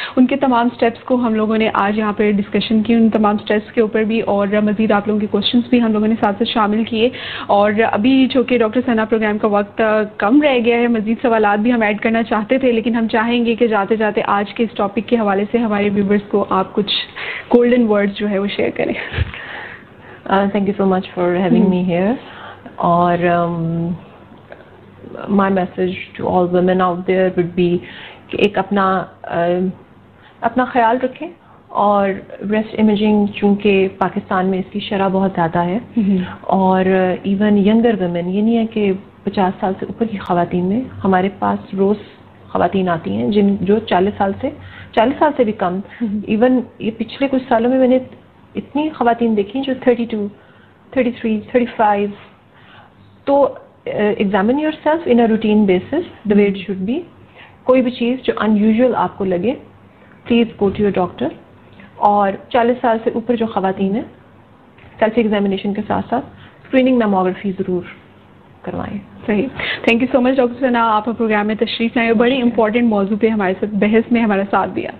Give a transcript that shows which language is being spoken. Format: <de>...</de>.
<ur>ان کے تمام سٹیپس کو ہم لوگوں نے آج یہاں پہ ڈسکشن کی، ان تمام سٹیپس کے اوپر بھی، اور مزید آپ لوگوں کے کوشچنس بھی ہم لوگوں نے ساتھ ساتھ شامل کیے. اور ابھی چونکہ ڈاکٹر ثنا پروگرام کا وقت کم رہ گیا ہے، مزید سوالات بھی ہم ایڈ کرنا چاہتے تھے، لیکن ہم چاہیں گے کہ جاتے جاتے آج کے اس ٹاپک کے حوالے سے ہمارے ویورز کو آپ کچھ گولڈن ورڈز جو ہے وہ شیئر کریں.</ur> <en>Thank you so much for having me here. اور my message to all women out there would be</en> <ur>کہ ایک اپنا خیال رکھیں. اور بریسٹ امیجنگ چونکہ پاکستان میں اس کی شرح بہت زیادہ ہے اور ایون ینگر ویمن، یہ نہیں ہے کہ 50 سال سے اوپر کی خواتین میں ہمارے پاس روز خواتین آتی ہیں جو 40 سال سے بھی کم. ایون یہ پچھلے کچھ سالوں میں نے اتنی خواتین دیکھی جو 32 33 35.</ur> <en>تو examine yourself in a routine basis the way it should be.</en> <ur>کوئی بھی چیز جو ان یوزول آپ کو لگے</ur> <en>Please go to your doctor.</en> <ur>اور 40 سال سے اوپر جو خواتین ہیں سیلف ایگزامینیشن کے ساتھ ساتھ اسکریننگ میموگرافی ضرور کروائیں. صحیح.</ur> <en>thank you so much</en> <ur>doctor ثنا، آپ پروگرام میں تشریف لائے، بڑی امپورٹنٹ موضوع پہ ہمارے ساتھ بحث میں ہمارا ساتھ دیا.</ur>